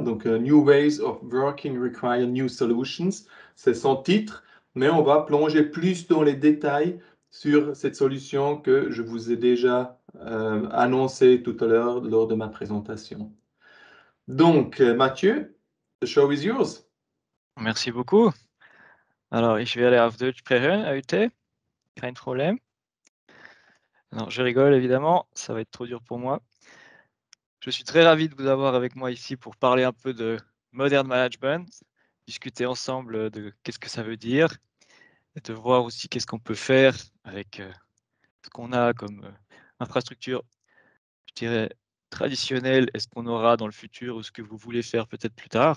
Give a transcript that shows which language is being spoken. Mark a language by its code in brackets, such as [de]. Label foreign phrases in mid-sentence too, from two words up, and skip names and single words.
[fr] Donc, New Ways of Working Require New Solutions, c'est son titre, mais on va plonger plus dans les détails sur cette solution que je vous ai déjà annoncée tout à l'heure lors de ma présentation. Donc, Mathieu, [en] the show is yours. [fr] Merci beaucoup. Alors, [de] ich werde auf Deutsch sprechen heute. Kein Problem. [fr] Non, je rigole évidemment, ça va être trop dur pour moi. Je suis très ravi de vous avoir avec moi ici pour parler un peu de [en] Modern Management, [fr] discuter ensemble de qu'est-ce que ça veut dire, et de voir aussi qu'est-ce qu'on peut faire avec ce qu'on a comme infrastructure, je dirais, traditionnelle, et ce qu'on aura dans le futur ou ce que vous voulez faire peut-être plus tard.